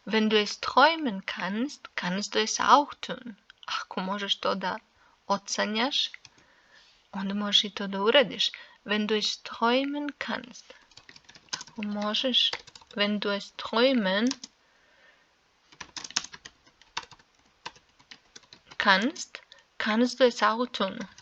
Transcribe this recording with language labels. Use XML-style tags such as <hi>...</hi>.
<de>Wenn du es träumen kannst, kannst du es auch tun.</de> <sr>Ako možeš to da odsanjaš, onda možeš i to da uradiš.</sr> <de>Wenn du es träumen kannst.</de> <sr>Ako možeš,</sr> <de>wenn du es träumen kannst, kannst du es auch tun.</de>